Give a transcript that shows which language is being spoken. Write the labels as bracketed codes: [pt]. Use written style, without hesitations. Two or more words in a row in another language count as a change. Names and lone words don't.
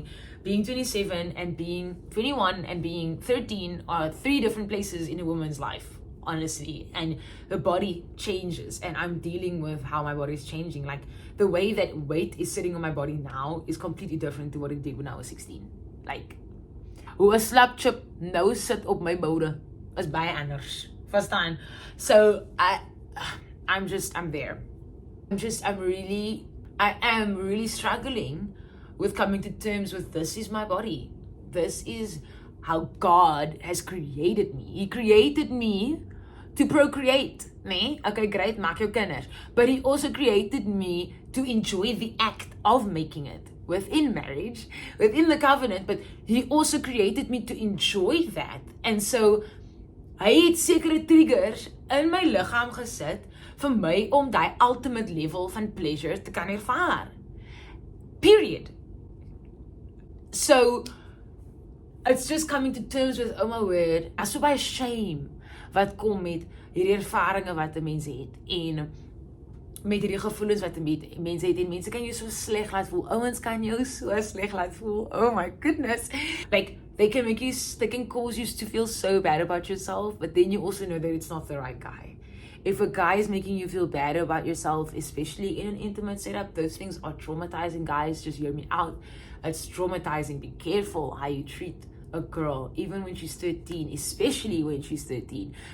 [en] Being 27 and being 21 and being 13 are 3 different places in a woman's life, honestly. And the body changes, and I'm dealing with how my body is changing. Like, the way that weight is sitting on my body now is completely different to what it did when I was 16. Like, [af] hoe 'n slap chip nou sit op my boude is baie anders. Verstaan? [en] So I'm there. I am really struggling with coming to terms with, this is my body. This is how God has created me. He created me to procreate, [af] nee? [en] Okay, great, [af] maak jou kinders. [en] But he also created me to enjoy the act of making it within marriage, within the covenant, but he also created me to enjoy that. And so, [af] hy het sekere triggers in my liggaam gesit vir my om die [en] ultimate level [af] van pleasure te kan ervaar. [en] Period. So, it's just coming to terms with, oh my word, [af] as so baie shame wat kom met hierdie ervarings wat 'n mens het, en met hierdie gevoelens wat 'n mens het, en mense kan jou so sleg laat voel. Ouens kan jou so sleg laat voel. [en] Oh my goodness. Like, they can cause you to feel so bad about yourself, but then you also know that it's not the right guy. If a guy is making you feel bad about yourself, especially in an intimate setup, those things are traumatizing, guys. Just hear me out. It's traumatizing. Be careful how you treat a girl, even when she's 13, especially when she's 13.